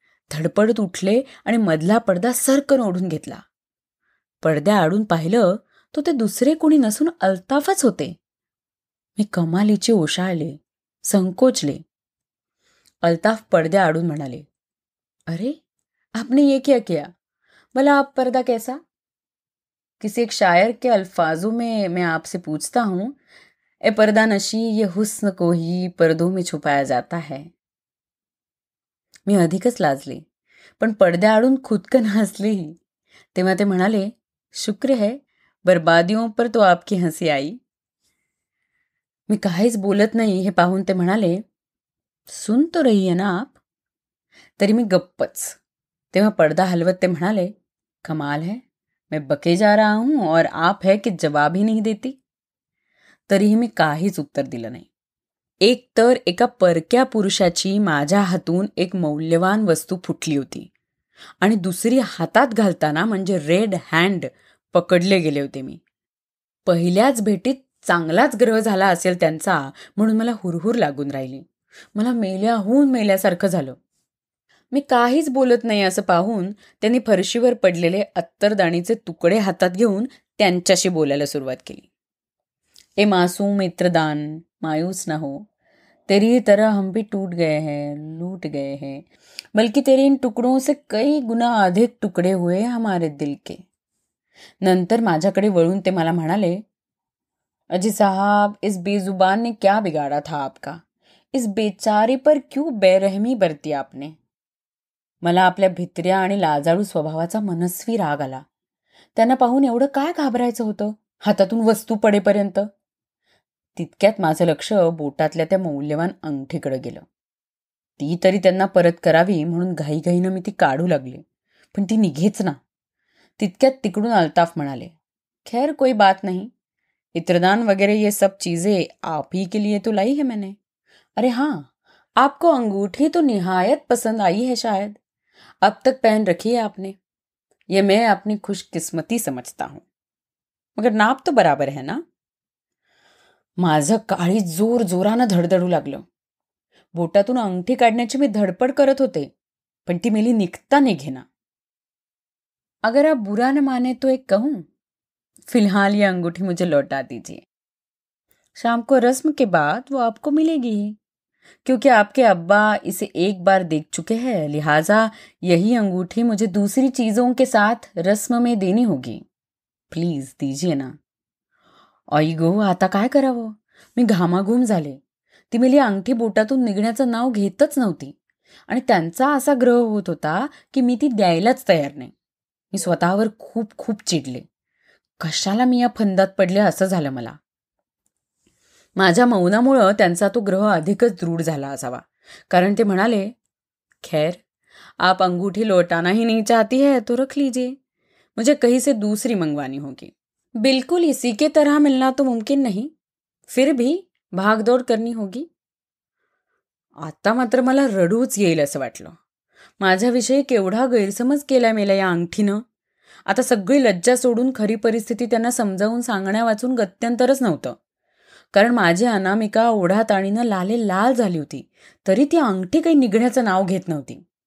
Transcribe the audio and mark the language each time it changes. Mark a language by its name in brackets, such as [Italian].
[Marathi] धडपडत उठले आणि मधला पडदा सरकन ओढून घेतला. पडद्याआडून पाहिलं तो ते दुसरे कोणी नसून अल्ताफच होते. मी कमालीचे ओशाळले, संकोचले. अल्ताफ पडद्याआडून म्हणाले, [Hindi] अरे आपने ये क्या किया? भला आप पर्दा कैसा? किसी एक शायर के अल्फाजों में मैं आपसे पूछता हूं, ए पर्दा नशी ये हुस्न को ही पर्दों में छुपाया जाता है. [Marathi] मी अधिकच लाजले, पण पडद्याआडून खुदकन हसलेही. तेव्हा ते म्हणाले, [Hindi] शुक्र है बर्बादियों पर तो आपकी हंसी आई. [Marathi] मी काहीच बोलत नाही हे पाहून ते म्हणाले, [Hindi] सुन तो रही है ना आप? [Marathi] तरी मी गप्पच. तेव्हा पडदा हलवत ते म्हणाले, [Hindi] कमाल है, मैं बके जा रहा हूं और आप है की जवाब ही नहीं देती. [Marathi] तरीही मी काहीच उत्तर दिलं नाही. एक तर एका परक्या पुरुषाची माझ्या हातून एक मौल्यवान वस्तू फुटली होती आणि दुसरी हातात घालताना म्हणजे रेड हँड पकडले गेले होते मी. पहिल्याच भेटीत चांगलाच ग्रह झाला असेल त्यांचा म्हणून मला हुरहुर लागून राहिली. मला मेल्याहून मेल्यासारखं झालं. मी काहीच बोलत नाही असं पाहून त्यांनी फरशीवर पडलेले अत्तरदाणीचे तुकडे हातात घेऊन त्यांच्याशी बोलायला सुरुवात केली. [Hindi] ए मासूम मित्रदान, मायूस ना हो. तेरी तरह हम भी टूट गए हैं, लूट गए हैं, बल्कि तेरे इन टुकड़ों से कई गुना अधिक टुकड़े हुए हमारे दिल के. [Marathi] नंतर माझ्याकडे वळून ते मला म्हणाले, [Hindi] अजी साहब, इस बेजुबान ने क्या बिगाड़ा था आपका? इस बेचारे पर क्यों बेरहमी बरती आपने? [Marathi] मला आपल्या भित्र्या आणि लाजाळू स्वभावाचा मनस्वी राग आला. त्यांना पाहून एवढं काय घाबरायचं होतं हातातून वस्तू पडेपर्यंत. तितक्यात माझं लक्ष बोटातल्या त्या मौल्यवान अंगठीकडे गेलं. ती तरी त्यांना परत करावी म्हणून घाईघाईनं मी ती काढू लागले, पण ती निघेच ना. तितक्यात तिकडून अल्ताफ म्हणाले, [Hindi] खैर कोई बात नहीं, इत्रदान वगैरह ये सब चीजें आप ही के लिए तो लाई है मैंने. अरे हाँ, आपको अंगूठी तो निहायत पसंद आई है शायद. अब तक पहन रखी है आपने. ये मैं अपनी खुशकिस्मती समझता हूं, मगर नाप तो बराबर है ना. [Marathi] माझं काळी जोर जोरानं धडधडू लागलं. बोटातून अंगठी काढण्याची मी धडपड करत होते, पण ती मेली निघता निघेना. [Hindi] अगर आप बुरा न माने तो एक कहूं, फिलहाल ये अंगूठी मुझे लौटा दीजिए. शाम को रस्म के बाद वो आपको मिलेगी ही, क्योंकि आपके अब्बा इसे एक बार देख चुके हैं, लिहाजा यही अंगूठी मुझे दूसरी चीजों के साथ रस्म में देनी होगी. प्लीज दीजिए ना. [Marathi] आई गो, आता काय करावं. मी घामाघूम झाले. ती मेली अंगठी बोटातून निघण्याचं नाव घेतच नव्हती आणि त्यांचा असा ग्रह होत होता की मी ती द्यायलाच तयार नाही. मी स्वतःवर खूप खूप चिडले. कशाला मी या फंदात पडले असं झालं मला. माझ्या मौनामुळं त्यांचा तो ग्रह अधिकच दृढ झाला असावा, कारण ते म्हणाले, [Hindi] खैर आप अंगूठी लौटाना ही नहीं चाहती है तो रख लीजिए, मुझे कहीं से दूसरी मंगवानी होगी. बिल्कुल इसी के तरह मिलना तो मुमकिन नहीं, फिर भी भागदौड करनी होगी. [Marathi] आता मात्र मला रडूच येईल असं वाटलं. माझ्याविषयी केवढा गैरसमज केला मेला या अंगठीनं. आता सगळी लज्जा सोडून खरी परिस्थिती त्यांना समजावून सांगण्या वाचून गत्यंतरच नव्हतं, कारण माझी अनामिका ओढाताणीनं लाल झाली होती, तरी ती अंगठी काही निघण्याचं नाव घेत नव्हती.